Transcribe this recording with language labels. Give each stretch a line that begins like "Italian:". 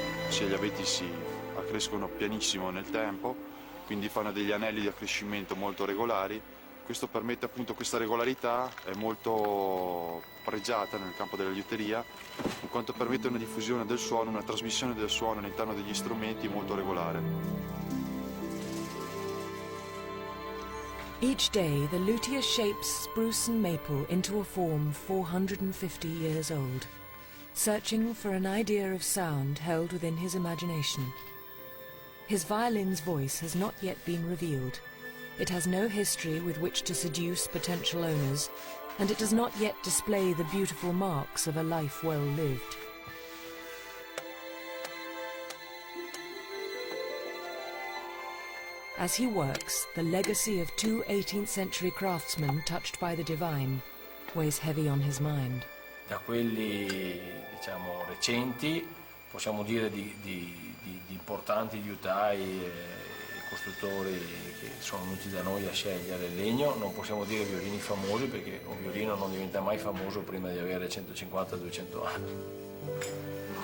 Italian: Gli abeti si accrescono pianissimo nel tempo, quindi fanno degli anelli di accrescimento molto regolari. Questo permette appunto, questa regolarità è molto pregiata nel campo della liuteria, in quanto permette una diffusione del suono, una trasmissione del suono all'interno degli strumenti molto regolare.
English: Each day the luthier shapes spruce and maple into a form 450 years old, searching for an idea of sound held within his imagination. His violin's voice has not yet been revealed. It has no history with which to seduce potential owners, and it does not yet display the beautiful marks of a life well lived. As he works, the legacy of two 18th century craftsmen touched by the divine weighs heavy on his mind.
Italian: Da quelli, diciamo, recenti, possiamo dire di importanti liutai e costruttori che sono venuti da noi a scegliere il legno. Non possiamo dire violini famosi, perché un violino non diventa mai famoso prima di avere 150-200 anni.